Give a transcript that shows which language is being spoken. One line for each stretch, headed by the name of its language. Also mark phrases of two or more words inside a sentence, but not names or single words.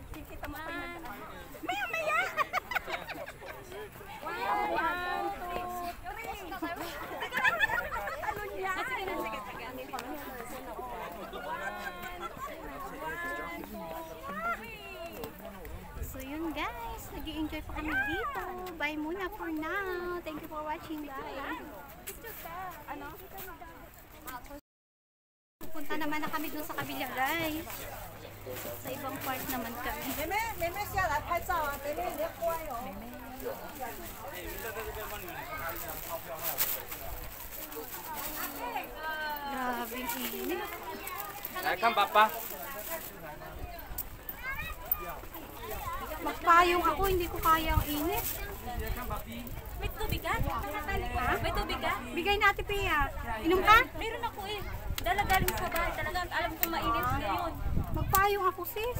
Filipino: Kita mo pa yung nagdaan. Maya! 1, 2, 3. Teka lang, talon yan. Sige na, sige. So yun guys, nag-i-enjoy pa kami dito. Bye muna
English: for now. Thank you for watching guys.
Filipino: Ano? Pupunta naman na kami dun sa kabila guys. Sa ibang part naman kami.
Chinese: 妹妹下来拍照啊！妹妹你乖哦。
Filipino: Grabe init.
Chinese: 来看爸爸。
Filipino: Magpayong ako, hindi ko kaya ang init. May tubig ka? May tubig ka? Bigay natin Pia. Inom ka? Meron ako eh. Dala galing sa bahay. Talagang alam ko mainit ngayon. Magpayong ako sis.